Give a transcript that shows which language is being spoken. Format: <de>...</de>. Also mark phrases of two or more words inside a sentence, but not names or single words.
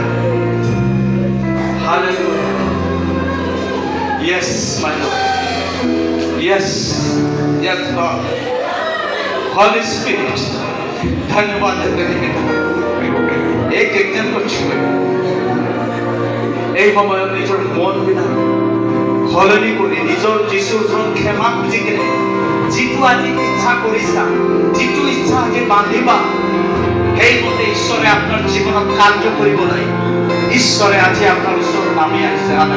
<en>Hallelujah. Yes, my Lord. Yes, Lord. Holy Spirit,</en> <hi>धन्यवाद देते हैं बेटा। एक जन को छुए।</hi> <as>এই সময় নিজৰ মন বিলাক সলনি কৰি নিজৰ যিশুৰ ওচৰত ক্ষমা খুজি কেনে যিটো আজি ইচ্ছা কৰিছা, যিটো ইচ্ছা আজি বান্ধিবা, সেইমতে ঈশ্বৰে আপোনাৰ জীৱনত কাৰ্য কৰিবলৈ ঈশ্বৰে আজি আপোনাৰ ওচৰত নামি আহিছে।</as>